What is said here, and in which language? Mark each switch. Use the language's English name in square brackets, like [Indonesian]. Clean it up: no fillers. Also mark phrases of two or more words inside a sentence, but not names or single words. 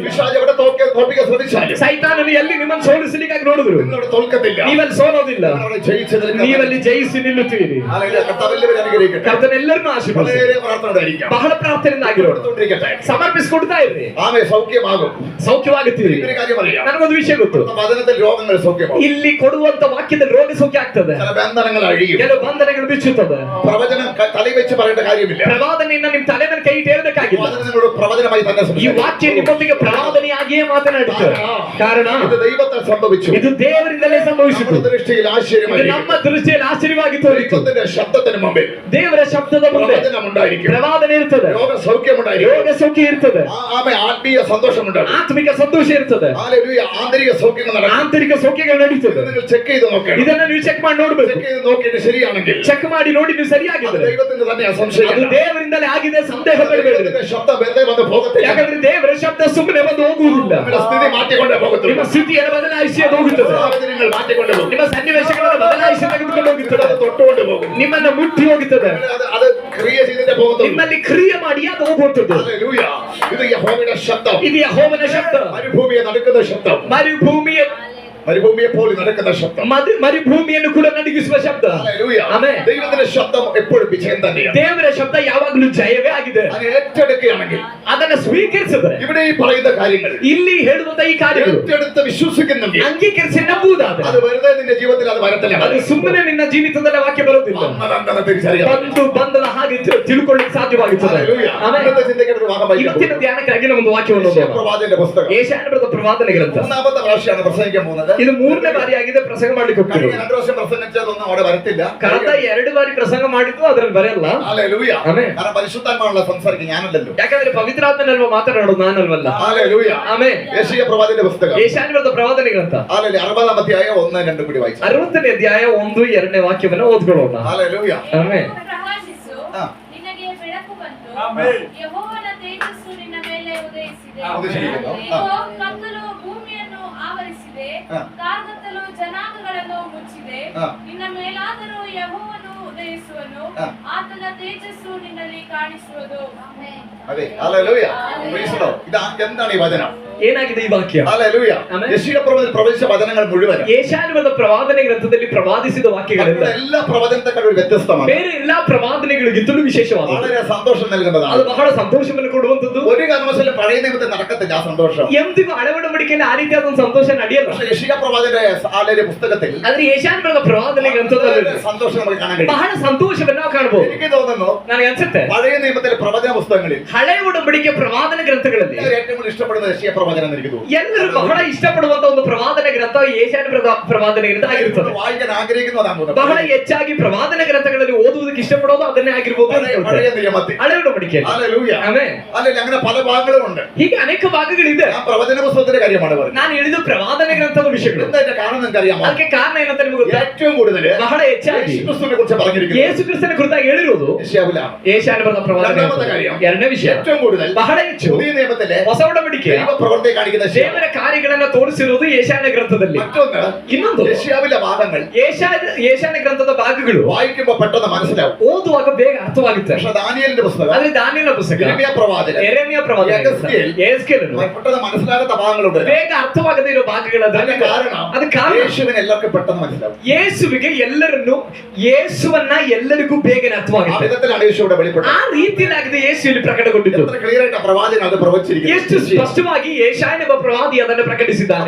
[Malayalam] പിശാച് എവിടെ തോൽപ്പിക്കാൻ ശ്രമിച്ചാലും [Kannada] ಸೈತಾನನು ಎಲ್ಲಿ ನಿಮ್ಮನ್ನು ಸೋಲಿಸಲಿಕ್ಕಾಗಿ ನೋಡಿದ್ರು [Malayalam] നിങ്ങളവിടെ തോൽക്കത്തില്ല. [Kannada] ನೀವಲ್ಲಿ ಸೋಲೋದಿಲ್ಲ. [Malayalam] നിങ്ങളവിടെ ജയിച്ചതിൽ [Kannada] ನೀವಲ್ಲಿ ಜಯಿಸಿ ನಿಲ್ಲುತ್ತೀರಿ. [Malayalam] കർത്താവെല്ലാവരും അനുഗ്രഹിക്കട്ടെ. [Kannada] ಕರ್ತನೆಲ್ಲರನ್ನೂ ಆಶೀರ್ವದಿಸಿ. [Malayalam] വളരെ പ്രാർത്ഥന ഉണ്ടായിരിക്കാം. [Kannada] ಬಹಳ ಪ್ರಾರ್ಥನೆಯಿಂದ ಆಗಿರೋದು [Malayalam] കൊടുത്തോണ്ടിരിക്കട്ടെ. [Kannada] ಸಮರ್ಪಿಸಿಕೊಡ್ತಾ ಇರ್ರಿ. [Malayalam] ആമേ സൗഖ്യമാകും. [Kannada] ಸೌಖ್ಯವಾಗುತ್ತೀರಿ. [Malayalam] ഒരു കാര്യം അറിയാം, [Kannada] ನನಗೊಂದು ವಿಷಯ ಗೊತ್ತು. [Malayalam] വചനത്തിൽ രോഗങ്ങൾ സൗഖ്യമാകും. [Kannada] ಇಲ್ಲಿ ಕೊಡುವಂತ ವಾಕ್ಯದಲ್ಲಿ ರೋಗ ಸೌಖ್ಯ ಆಗ್ತದೆ, [Malayalam] ചില ബന്ധനങ്ങൾ അഴിയും. [Kannada] ಕೆಲವು ಬಂಧನಗಳು ಬಿಚ್ಚುತ್ತದೆ. [Malayalam] പ്രവചനം തലയിൽ വെച്ച് പറയേണ്ട കാര്യമില്ല. [Kannada] ಪ್ರವಾದನೆಯನ್ನ ನಿಮ್ ತಲೆ ಮೇಲೆ ಕೈ ಇಟ್ಟೇರಬೇಕಾಗಿಲ್ಲ. [Malayalam] വചനം നിങ്ങളോട് പ്രവചനമായി തന്നെ [Kannada] ಈ ವಾಕ್ಯ ನಿಮ್ಮೊಂದಿಗೆ ಪ್ರವಾದನೆಯಾಗಿಯೇ ಮಾತನಾಡುತ್ತೆ. ಕಾರಣ [Malayalam] ഇത് ദൈവത്താൽ സംഭവിച്ചു. [Kannada] ಇದು ದೇವರಿಂದಲೇ ಸಂಭವಿಸಿತು. [Malayalam] നമ്മുടെ ദൃഷ്ടിയിൽ [Kannada] ಇದು [Malayalam] ആശ്ചര്യമായി. [Kannada] ನಮ್ಮ ದೃಷ್ಟಿಯಲ್ಲಿ ಆಶ್ಚರ್ಯವಾಗಿ ತೋರಿತು. [Malayalam] ദൈവത്തിന്റെ ശബ്ദത്തിന് മുമ്പിൽ [Kannada] ದೇವರ ಶಬ್ದದ ಮುಂದೆ [Malayalam] പ്രവചനം ഉണ്ടായിരിക്കും. [Kannada] ಪ್ರವಾದನೆ ಇರ್ತದೆ, [Malayalam] രോഗ സൗഖ്യമുണ്ടായിരിക്കും. [Kannada] ರೋಗ ಸೌಖ್ಯ ಇರ್ತದೆ, [Malayalam] ആമേ ആത്മീയ സന്തോഷമുണ്ടാകും. [Kannada] ಆತ್ಮಿಕ ಸಂತೋಷ ಇರ್ತದೆ, [Malayalam] ഹല്ലേലൂയ ആന്തരിക സൗഖ്യങ്ങൾ നടക്കും. [Kannada] ಆಂತರಿಕ ಸೌಖ್ಯಗಳು ನಡೀತದೆ. [Malayalam] നിങ്ങൾ ചെക്ക് ചെയ്ത് നോക്കണം. [Kannada] ಇದನ್ನ ನೀವು ಚೆಕ್ ಮಾಡಿ ನೋಡ್ಬೇಕು. [Malayalam] ചെക്ക് ചെയ്ത് നോക്കിയിട്ട് ശരിയാണെങ്കിൽ [Kannada] ಚೆಕ್ ಮಾಡಿ ನೋಡಿ ನೀವು [Malayalam] അത് [Kannada] ಸರಿಯಾಗಿದ್ರೆ [Malayalam] ദൈവത്തിന്റെ തന്നെ [Kannada] ಅದು [Malayalam] സംശയം. [Kannada] ದೇವರಿಂದಲೇ ಆಗಿದೆ, ಸಂದೇಹಗಳು ಬೇಡ. [Malayalam] ദൈവത്തിന്റെ ശബ്ദം വെറുതെ വന്ന് പോകത്തില്ല. [Kannada] ಯಾಕಂದ್ರೆ ದೇವರ ಶಬ್ದ ಸುಮ್ಮನೆ ಬಂದು ಹೋಗುವುದಿಲ್ಲ. [Malayalam] നിങ്ങളുടെ സ്ഥിതി മാറ്റിക്കൊണ്ടേ [Kannada] ನಿಮ್ಮ [Malayalam] പോകത്തുള്ളൂ. [Kannada] ಸ್ಥಿತಿಯನ್ನು ಬದಲಾಯಿಸಿ ಅದು ಹೋಗುತ್ತದೆ. [Malayalam] സാഹചര്യങ്ങൾ മാറ്റിക്കൊണ്ടേ പോകും. [Kannada] ನಿಮ್ಮ ಸನ್ನಿವೇಶಗಳನ್ನು ಬದಲಾಯಿಸಿ ತೆಗೆದುಕೊಂಡು ಹೋಗುತ್ತದೆ. [Malayalam] അത് തൊട്ടുകൊണ്ട് പോകും. [Kannada] ನಿಮ್ಮನ್ನ ಮುಟ್ಟಿ ಹೋಗುತ್ತದೆ. [Malayalam] അത് ക്രിയ ചെയ്തിട്ടേ പോകത്തുള്ളൂ. [Kannada] ನಿಮ್ಮಲ್ಲಿ ಕ್ರಿಯೆ ಮಾಡಿ ಅದು ಹೋಗುತ್ತದೆ. [Malayalam] ഹല്ലേലൂയ. ഇത് യഹോവയുടെ ശബ്ദം. [Kannada] ಇದು ಯೆಹೋವನ ಶಬ್ದ. [Malayalam] മരുഭൂമിയെ നടക്കുന്ന ശബ്ദം. [Kannada] ಮರುಭೂಮಿಯ [Malayalam] മരുഭൂമിയെ പോലെ നടക്കുന്ന ശബ്ദം. [Kannada] ಮರುಭೂಮಿಯನ್ನು ಕೂಡ ನಡುಗಿಸುವ ಶಬ್ದ. [Malayalam] ഹല്ലേലൂയ. [Kannada] ಆಮೆನ್. [Malayalam] ദൈവത്തിന്റെ ശബ്ദം എപ്പോഴും വിജയം തന്നെയാണ്. [Kannada] ದೇವರ ಶಬ್ದ ಯಾವಾಗಲೂ ಜಯವೇ ಆಗಿದೆ. [Malayalam] അത് ഏറ്റെടുക്കുകയാണെങ്കിൽ, [Kannada] ಅದನ್ನ ಸ್ವೀಕರಿಸಿದರೆ, [Malayalam] ഇവിടെ ഈ പറയുന്ന കാര്യങ്ങൾ [Kannada] ಇಲ್ಲಿ ಹೇಳುವಂತ ಈ ಕಾರ್ಯಗಳು [Malayalam] ഏറ്റെടുത്ത് വിശ്വസിക്കുന്നെങ്കിൽ, [Kannada] ಅಂಗೀಕರಿಸಿ ನಂಬುವುದಾದರೆ, [Malayalam] അത് വെറുതെ നിന്റെ ജീവിതത്തിൽ അത് വരത്തില്ല. [Kannada] ಅದು ಸುಮ್ಮನೆ ನಿನ್ನ ಜೀವಿತದಲ್ಲಿ ವಾಕ್ಯ ಬರುವುದಿಲ್ಲ. [Malayalam] അന്നതങ്ങനെ തിരിച്ചറിയാം. [Kannada] ಬಂದದ ಹಾಗೆ ತಿಳ್ಕೊಳ್ಳಿಕ್ಕೆ ಸಾಧ್ಯವಾಗುತ್ತದೆ. [Malayalam] ഹല്ലേലൂയ. [Kannada] ಆಮೆನ್. [Malayalam] ഇന്നത്തെ ചിന്തയ്ക്ക് ഒരു ഭാഗം വായിക്കാം. [Kannada] ಇವತ್ತಿನ ಧ್ಯಾನಕ್ಕಾಗಿ ಒಂದು ವಾಕ್ಯವನ್ನು ಓದೋಣ. [Malayalam] പ്രവാചകന്റെ പുസ്തകം [Kannada] ಯೆಶಾಯನ ಪ್ರವಾದನೆ ಗ್ರಂಥ. [Malayalam] മൂന്നാമത്തെ പ്രാവശ്യമാണ് പ്രസംഗിക്കാൻ പോകുന്നത്. [Kannada] ಇದು ಮೂರನೇ ಬಾರಿಯಾಗಿದೆ ಪ್ರಸಂಗ ಮಾಡ್ಲಿಕ್ಕೆ [Malayalam] കഴിഞ്ഞ [Kannada] ಹೋಗ್ತಿರೋದು. [Malayalam] 2 വർഷം പ്രസംഗിച്ചതൊന്നും അവിടെ വരത്തില്ല. [Kannada] ಕಳೆದ 2 ಬಾರಿ ಪ್ರಸಂಗ ಮಾಡಿದ್ದು ಅದರಲ್ಲಿ ಬರೆಯಲ್ಲ. [Malayalam] ഹല്ലേലൂയ. [Kannada] ಆಮೆನ್. [Malayalam] കാരണം പരിശുദ്ധാത്മാവുള്ള സംസാരിക്കും, ഞാനല്ലല്ലോ. [Kannada] ಯಾಕಂದ್ರೆ ಪವಿತ್ರಾತ್ಮನಲ್ವ ಮಾತನಾಡೋದು, ನಾನಲ್ವಲ್ಲ. [Malayalam] ഹല്ലേലൂയ. [Kannada] ಆಮೆನ್. [Malayalam] യെശയ്യാ പ്രവാചകന്റെ പുസ്തകം [Kannada] ಯೆಶಾಯನ ಪ್ರವಾದನೆ ಗ್ರಂಥ. [Malayalam] ഹല്ലേലൂയ. 60-ാം അധ്യായം 1-2 കൂടി വായിച്ചു. [Kannada] 60ನೇ ಅಧ್ಯಾಯ 1-2 ವಾಕ್ಯವನ್ನು ಓದ್ಕೊಳ್ಳೋಣ. [Malayalam] ഹല്ലേലൂയ. [Kannada] ಆಮೆನ್. ಪ್ರಕಾಶಿಸು, ಆ. ನಿನಗೆ ಬೆಳಕು ಬಂತು, ಆಮೆನ್. ಯೆಹೋವನ ತೇಜಸ್ಸು ನಿನ್ನ ಮೇಲೆ ಉದಯಿಸಿದೆ. ಉದಯಿಸಿದೆ. ಇಗೋ, ಕತ್ತಲು ಭೂಮಿಯನ್ನು ಆವರಿಸಿದೆ, ಆ. ಕಾರ್ಗತ್ತಲು ಜನಾಂಗಗಳನ್ನು ಮುಚ್ಚಿದೆ. ಆ. ನಿನ್ನ ಮೇಲಾದರೂ ಯೆಹೋವನು ಉದಯಿಸುವನು, ಆ. ಆತನ ತೇಜಸ್ಸು ನಿನ್ನಲ್ಲಿ ಕಾಣಿಸುವುದು. [Malayalam] അതെ. ഹല്ലേലൂയ. [English] Praise the Lord. [Malayalam] ഇത് എന്താണ് ഈ വചനം? [Kannada] ಏನಾಗಿದೆ ಈ ವಾಕ್ಯ? [Malayalam] ഹല്ലേലൂയ. ആമേൻ. യെശയ്യാ പ്രവാചകൻ പ്രവചിച്ച വചനങ്ങൾ മുഴുവൻ [Kannada] ಯೆಶಾಯನ ಪ್ರವಾದನೆ ಗ್ರಂಥದಲ್ಲಿ ಪ್ರವಾದಿಸಿದ ವಾಕ್ಯಗಳೆಲ್ಲ [Malayalam] എല്ലാ പ്രവചനത്തെക്കാളും വ്യത്യസ്തമാണ്. [Kannada] ಬೇರೆ ಎಲ್ಲಾ ಪ್ರವಾದನೆಗಳಿಗಿಂತಲೂ ವಿಶೇಷವಾದದ್ದು. [Malayalam] വളരെ സന്തോഷം നൽകുന്നതാണ്. [Kannada] ಅದು ಬಹಳ ಸಂತೋಷವನ್ನು ಕೊಡುವಂತದ್ದು. [Malayalam] ഒരു കാരണവശാലും പഴയ നിയമത്തിൽ നടക്കത്തില്ല ആ സന്തോഷം. [Kannada] ಎಂದಿಗೂ ಹಳೆಯೊಡಂಬಡಿಕೆಯಲ್ಲಿ ಆ ರೀತಿಯಾದ ಒಂದು ಸಂತೋಷ ನಡೆಯಲ್ಲ. [Malayalam] പക്ഷേ യെശയ്യാ പ്രവാചകന്റെ ആലയ പുസ്തകത്തിൽ [Kannada] ಆದ್ರೆ ಯೆಶಾಯನ ಪ್ರವಾದನೆ ಗ್ರಂಥದಲ್ಲಿ [Malayalam] വളരെ സന്തോഷം നമുക്ക് കാണാൻ കഴിയും. [Kannada] ಬಹಳ ಸಂತೋಷವನ್ನು ನಾವು ಕಾಣಬಹುದು. [Malayalam] എനിക്ക് തോന്നുന്നു [Kannada] ನನಗೆ ಅನ್ಸುತ್ತೆ [Malayalam] പഴയ നിയമത്തിലെ പ്രവചന പുസ്തകങ്ങളിൽ [Kannada] ಹಳೆಯ ಒಡಂಬಡಿಕೆ ಪ್ರವಾದನೆ ಗ್ರಂಥಗಳಲ್ಲಿ [Malayalam] ഏറ്റവും കൂടുതൽ ഇഷ്ടപ്പെടുന്ന യെശയ്യാ പ്രവചനം എന്ന് എനിക്ക് തോന്നുന്നു. [Kannada] ಎಲ್ಲರೂ ಬಹಳ ಇಷ್ಟಪಡುವಂತ ಒಂದು ಪ್ರವಾದನೆ ಗ್ರಂಥ ಯೆಶಾಯನ ಪ್ರವಾದನೆ ಗ್ರಂಥ ಆಗಿರುತ್ತದೆ. [Malayalam] വായിക്കാൻ ആഗ്രഹിക്കുന്നതാണ് തോന്നുന്നത്. [Kannada] ಬಹಳ ಹೆಚ್ಚಾಗಿ ಪ್ರವಾದನೆ ಗ್ರಂಥಗಳಲ್ಲಿ ಓದುವುದಕ್ಕೆ ಇಷ್ಟಪಡೋದು ಅದನ್ನೇ ಆಗಿರ್ಬೋದು ಅಂತ ಹೇಳ್ತಾರೆ. [Malayalam] പഴയ നിയമത്തിൽ [Kannada] ಹಳೆಯ ಒಡಂಬಡಿಕೆ. [Malayalam] ഹല്ലേലൂയ. [Kannada] ಆಮೆನ್. [Malayalam] അല്ലെങ്കിൽ അങ്ങനെ പല ഭാഗങ്ങളും ഉണ്ട്. [Kannada] ಹೀಗೆ ಅನೇಕ ಭಾಗಗಳಿದೆ. [Malayalam] ആ പ്രവചന പുസ്തകത്തിന്റെ കാര്യമാണ് പറയുന്നത്. [Kannada] ನಾನು ಹೇಳಿದ ಪ್ರವಾದನೆ ಗ್ರಂಥದ ವಿಷಯಗಳು. [Malayalam] എന്താ ഇതിന്റെ കാരണം നിങ്ങൾക്ക് അറിയാമോ? [Kannada] ಅದಕ್ಕೆ ಕಾರಣ ಏನಂತ ನಿಮಗೆ ಗೊತ್ತಾ? [Malayalam] ഏറ്റവും കൂടുതൽ [Kannada] ಬಹಳ ಹೆಚ್ಚಾಗಿ [Malayalam] യേശുക്രിസ്തുവിനെ കുറിച്ച് പറഞ്ഞിരിക്കുന്നത് [Kannada] ಯೇಸು ಕ್ರಿಸ್ತನ ಕುರಿತಾಗಿ ಹೇಳಿರೋದು [Malayalam] യെശയ്യാവിലാണ്. [Kannada] ಯೆಶಾಯನ ಪ್ರವಾದನೆ [Malayalam] രണ്ടാമത്തെ [Kannada] ಗ್ರಂಥ. [Malayalam] കാര്യം, [Kannada] ಎರಡನೇ ವಿಷಯ, [Malayalam] ഏറ്റവും കൂടുതൽ [Kannada] ಬಹಳ ಹೆಚ್ಚು [Malayalam] പുതിയ നിയമത്തിലെ [Kannada] ಹೊಸ ಒಡಂಬಡಿಕೆ [Malayalam] ദൈവ പ്രവൃത്തി കാണിക്കുന്ന യെശയ്യാ. [Kannada] ದೇವರ ಕಾರ್ಯಗಳನ್ನ ತೋರಿಸಿರುವುದು ಯೆಶಾಯನ ಗ್ರಂಥದಲ್ಲಿ. [Malayalam] മറ്റൊന്ന് [Kannada] ಇನ್ನೊಂದು [Malayalam] യെശയ്യാവിലെ ഭാഗങ്ങൾ [Kannada] ಯೆಶಾಯನ ಗ್ರಂಥದ ಭಾಗಗಳು [Malayalam] വായിക്കുമ്പോൾ പെട്ടെന്ന് മനസ്സിലാവും. [Kannada] ಓದುವಾಗ ಬೇಗ ಅರ್ಥವಾಗುತ್ತೆ. [Malayalam] പക്ഷെ ദാനിയേലിന്റെ പുസ്തകം, [Kannada] ಆದ್ರೆ ದಾನಿಯೇಲನ ಪುಸ್ತಕ, [Malayalam] യിരെമ്യാ പ്രവാചകൻ, [Kannada] ಯೆರೆಮೀಯ ಪ್ರವಾದನೆ, ಯೆಹೆಜ್ಕೇಲನು [Malayalam] പെട്ടെന്ന് മനസ്സിലാകാത്ത ഭാഗങ്ങളുണ്ട്. [Kannada] ಬೇಗ ಅರ್ಥವಾಗದೇ ಇರೋ ಭಾಗಗಳಾದ್ರೆ [Malayalam] കാരണം [Kannada] ಅದು ಕಾರಣ [Malayalam] യേശുവിനെ എല്ലാവർക്കും പെട്ടെന്ന് മനസ്സിലാവും. [Kannada] ಯೇಸುವಿಗೆ ಯೇಸುವನ್ನ ಎಲ್ಲರಿಗೂ ಬೇಗನೆ [Malayalam] ആ [Kannada] ಅರ್ಥವಾಗುತ್ತೆ. [Malayalam] വിധത്തിലാണ് യേശു ഇവിടെ വെളിപ്പെട്ടത്. [Kannada] ಆ ರೀತಿಯಾಗಿದೆ ಯೇಸುವಿನಲ್ಲಿ ಪ್ರಕಟಗೊಂಡಿದ್ದು. [Malayalam] എത്ര ക്ലിയർ ആയിട്ട് പ്രവാചകൻ അത് പ്രവചിച്ചിരിക്കുന്നു. [Kannada] ಎಷ್ಟು ಸ್ಪಷ್ಟವಾಗಿ ಯೆಶಾಯನ ಒಬ್ಬ ಪ್ರವಾದಿ ಅದನ್ನು ಪ್ರಕಟಿಸಿದ್ದಾನೆ.